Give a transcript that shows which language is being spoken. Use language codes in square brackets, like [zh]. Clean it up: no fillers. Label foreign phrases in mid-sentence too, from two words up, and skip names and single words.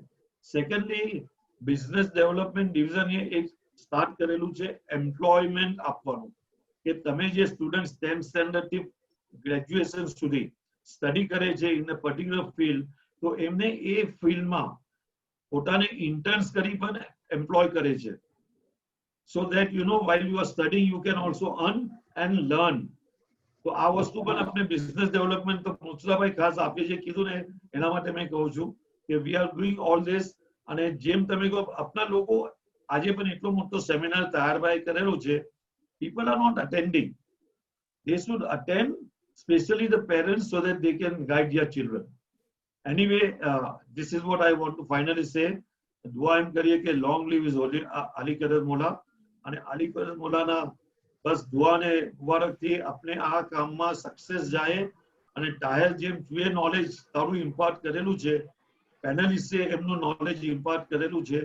[gu] સેકન્ડલી, [en] business development division [gu] એક સ્ટાર્ટ કરેલું છે એમ્પ્લોયમેન્ટ આપવાનું કે તમે જે સ્ટુડન્ટ 10th સ્ટેન્ડર્ડ થી ગ્રેજ્યુએશન સુધી સ્ટડી કરે છે [en] in a particular field, [gu] તો એમને એ ફિલ્ડમાં પોતાને ઇન્ટર્ન્સ કરી પણ એમ્પ્લોય કરે છે. [en] so that while you are studying you can also earn and learn. [gu] તો આ વસ્તુ પણ આપણે [en] business development [gu] તો મુસ્તુફાભાઈ ખાસ આપે છે કીધું ને એના માટે મેં કહું છું કે [en] we are doing all this. [gu] અને જેમ તમે કહો આપના લોકો આજે પણ એટલો મોટો સેમિનાર તાયરભાઈ કરેલો છે, [en] people are not attending. They should attend, especially the parents, so that they can guide their children. Anyway, this is what I want to finally say. [gu] દુઆ એમ કરીએ કે [en] long live his [gu] Ali Qadar Mola. અને Ali Qadar Mola ના બસ દુઆ ને મુબારકથી આપણે આ કામમાં સક્સેસ જાય અને તાહેર જેમ તું એ નોલેજ તારું ઇમ્પાર્ટ કરેલું છે, પેનલિસ્ટે એમનું નોલેજ ઇમ્પાર્ટ કરેલું છે.